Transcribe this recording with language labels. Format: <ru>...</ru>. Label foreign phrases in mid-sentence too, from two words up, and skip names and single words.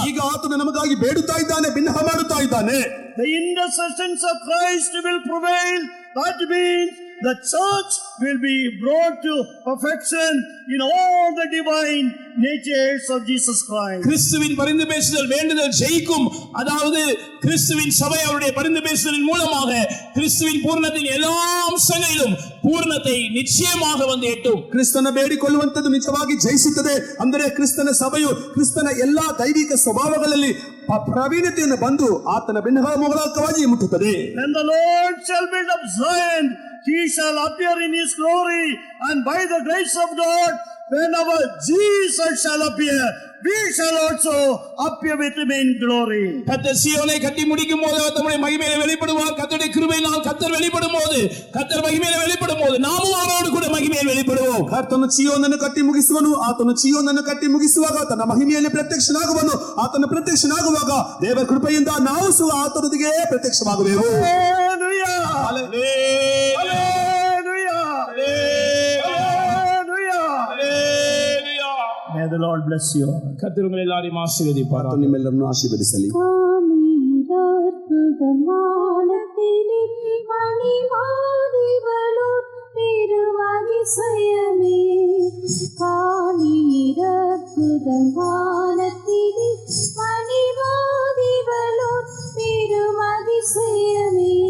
<kn>ಈಗ ಆತನು ನಮಗಾಗಿ ಬೇಡುತ್ತಾ ಇದ್ದಾನೆ, ಬಿನ್ನಹ ಮಾಡುತ್ತಾ ಇದ್ದಾನೆ.</kn> <en>The intercessions of Christ will prevail. That means the church will be brought to perfection in all the divine natures of Jesus Christ.</en> <ta>கிறிஸ்துவின் பரிந்து பேசுதல் வேண்டுதல் ஜெயிக்கும். அதாவது கிறிஸ்துவின் சபை அவருடைய பரிந்து பேசுதலின் மூலமாக கிறிஸ்துவின் பூர்ணத்தின் எல்லா அம்சங்களிலும் பூர்ணத்தை நிச்சயமாக வந்து எட்டும்.</ta> <kn>ಕ್ರಿಸ್ತನ ಬೇಡಿಕೊಳ್ಳುವಂತದ್ದು ನಿಜವಾಗಿ ಜಯಿಸುತ್ತದೆ. ಅಂದರೆ ಕ್ರಿಸ್ತನ ಸಭೆಯು ಕ್ರಿಸ್ತನ ಎಲ್ಲಾ ದೈವಿಕ ಸ್ವಭಾವಗಳಲ್ಲಿ ಪ್ರವೀಣತೆಯನ್ನು ಬಂದು ಆತನ ಬೆನ್ನುಗಳ ಮೂಲಕವಾಗಿ ಮುಟ್ಟುತ್ತದೆ.</kn> <en>When the Lord shall build up Zion, he shall appear in his glory, and by the grace of God, when our Jesus shall appear, we shall also appear with him in glory.</en> <ta>கர்த்தர் சீயோனை கட்டி முடிக்கும் போது அவர் தம்முடைய மகிமையிலே வெளிப்படுவார். கர்த்தருடைய கிருபையினால் கர்த்தர் வெளிப்படும் போது, கர்த்தர் மகிமையிலே வெளிப்படும் போது நாமும் அவரோடு கூட மகிமையில் வெளிப்படுவோம்.</ta> <kn>ಕರ್ತನು ಚೀಯೋನನ್ನು ಕಟ್ಟಿ ಮುಗಿಸುವನು. ಆತನು ಚೀಯೋನನ್ನು ಕಟ್ಟಿ ಮುಗಿಸುವಾಗ ತನ್ನ ಮಹಿಮೆಯಲ್ಲಿ ಪ್ರತ್ಯಕ್ಷನಾಗುವನು. ಆತನ ಪ್ರತ್ಯಕ್ಷನಾಗುವಾಗ ದೇವರ ಕೃಪೆಯಿಂದ ನಾವು ಸಹ ಆತನೊಂದಿಗೆ ಪ್ರತ್ಯಕ್ಷವಾಗುವೆವು.</kn> <en>Hallelujah. Hallelujah. Hallelujah. Hallelujah. May the Lord bless you.</en> <ta>கர்த்தர் உங்களை எல்லாரையும் ஆசீர்வதிப்பார்.</ta> <kn>ಆತನು ನಿಮ್ಮೆಲ್ಲರನ್ನು ಆಶೀರ್ವದಿಸಲಿ.</kn> <ta>வானத்திலே மணிமாதிவளோர் பெருமதிசயமே, காணீரற்புதம் வானத்திலே மணிமாதிவளோர் பெருமதிசயமே,</ta>